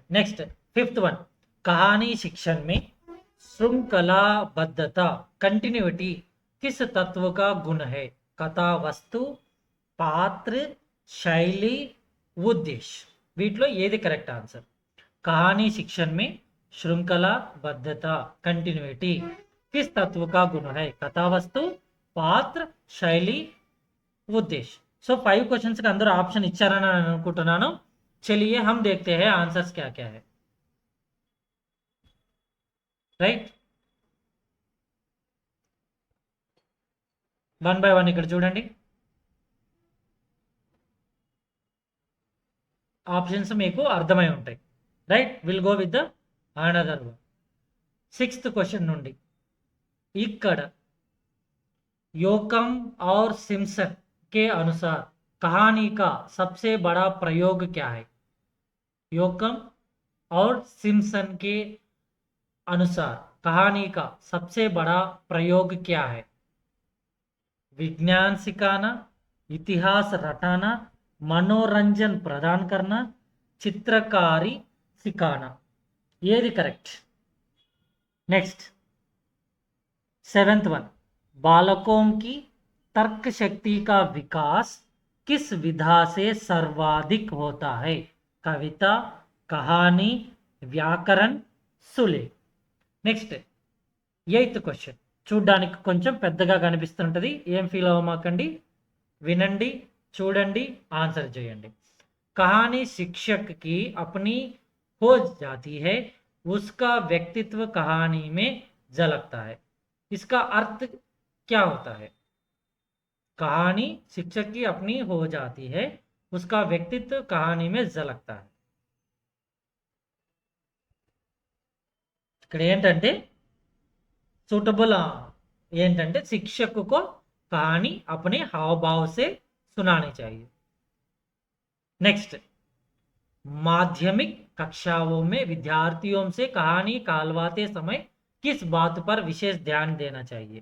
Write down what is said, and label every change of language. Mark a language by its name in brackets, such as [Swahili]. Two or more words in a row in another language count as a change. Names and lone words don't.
[English] Next, fifth one, [Hindi] कहानी शिक्षण में श्रृंखलाबद्धता, कंटिन्यूटी किस तत्व का गुण है? कथा वस्तु, पात्र, शैली, उद्देश्य. [Telugu] వీటిలో ఏది [English] correct answer? [Hindi] कहानी शिक्षण में श्रृंखलाबद्धता, कंटिन्यूटी किस तत्व का गुण है? कथा वस्तु, पात्र, शैली, उद्देश्य. [Telugu] సో 5 क्वेश्चंस కి అందరూ ఆప్షన్ ఇచ్చారని నేను అనుకుంటున్నాను. [Hindi] चलिए हम देखते हैं आंसर्स क्या क्या है, राइट? [Telugu] వన్ బై వన్ ఇక్కడ చూడండి, ఆప్షన్స్ మీకు అర్థమై ఉంటాయి, రైట్? [English] Will go with the another one. [Telugu] 6th క్వశ్చన్ నుండి, ఇక్కడ [Hindi] योकम और सिम्पसन के अनुसार कहानी का सबसे बड़ा प्रयोग क्या है? योकम और सिम्पसन के अनुसार कहानी का सबसे बड़ा प्रयोग क्या है? विज्ञान सिखाना, इतिहास रटाना, मनोरंजन प्रदान करना, चित्रकारी सिखाना. [Telugu] ఏది కరెక్ట్? [English] next, 7th one, [Hindi] बालकों की तर्क शक्ति का विकास किस विधा से सर्वाधिक होता है? कविता, कहानी, व्याकरण, सुले. [Telugu] నెక్స్ట్, 8th క్వశ్చన్ చూడడానికి కొంచెం పెద్దగా కనిపిస్తుంటుంది, ఏం ఫీల్ అవ్వమాకండి, వినండి, చూడండి, ఆన్సర్ చేయండి. [Hindi] कहानी शिक्षक की अपनी हो जाती है, उसका व्यक्तित्व कहानी में झलकता है. इसका अर्थ क्या होता है? कहानी शिक्षक की अपनी हो जाती है, उसका व्यक्तित्व कहानी में झलकता है. [Telugu] ఇక్కడ ఏంటంటే सूटेबल ఏంటంటే [Hindi] शिक्षक को कहानी अपने हाव भाव से सुनानी चाहिए. नेक्स्ट, माध्यमिक कक्षाओं में विद्यार्थियों से कहानी कहलवाते समय किस बात पर विशेष ध्यान देना चाहिए?